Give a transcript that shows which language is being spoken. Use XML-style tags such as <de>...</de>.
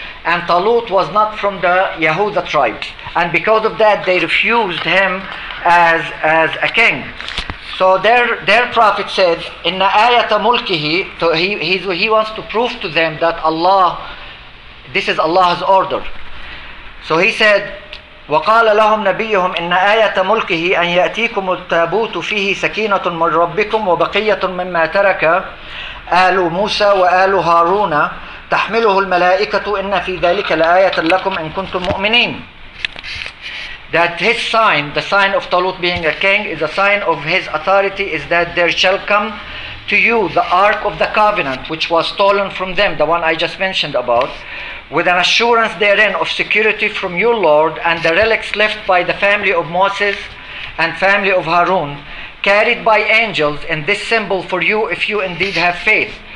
<en>And Talut was not from the Yehuda tribe. And because of that, they refused him as a king. So their prophet said,</en> <ar>Inna ayata mulkihi,</ar> <en>so he wants to prove to them that Allah, this is Allah's order. So he said,</en> <ar>وقال لهم نبيهم إن آية ملكه أن يأتيكم التابوت فيه سكينة من ربكم وبقية مما ترك آل موسى وآل هارون تحمله الملائكة إن في ذلك لآية لكم إن كنتم مؤمنين.</ar> <en>That his sign, the sign of Talut being a king, is a sign of his authority, is that there shall come to you the Ark of the Covenant, which was stolen from them, the one I just mentioned about, with an assurance therein of security from your Lord, and the relics left by the family of Moses and family of Haroon, carried by angels, in this symbol for you if you indeed have faith.</en>